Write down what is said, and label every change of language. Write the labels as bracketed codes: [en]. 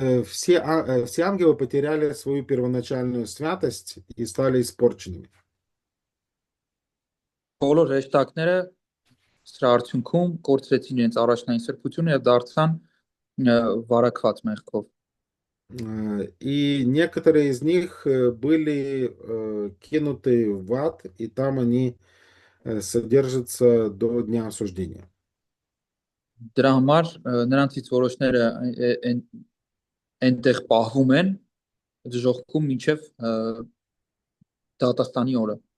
[ru] Все ангелы потеряли свою первоначальную святость и стали испорченными. [hy] Բոլոր հրեշտակները սրա արդյունքում կորցրեցին իրենց առաջնային սրբությունը եւ դարձան վարակված մեղքով։ [ru] И некоторые из них были кинуты в ад, и там они содержатся до дня осуждения. [hy] Դրա համար նրանցից որոշները այնտեղ պահվում են դժոխքում մինչև դատաստանի օրը։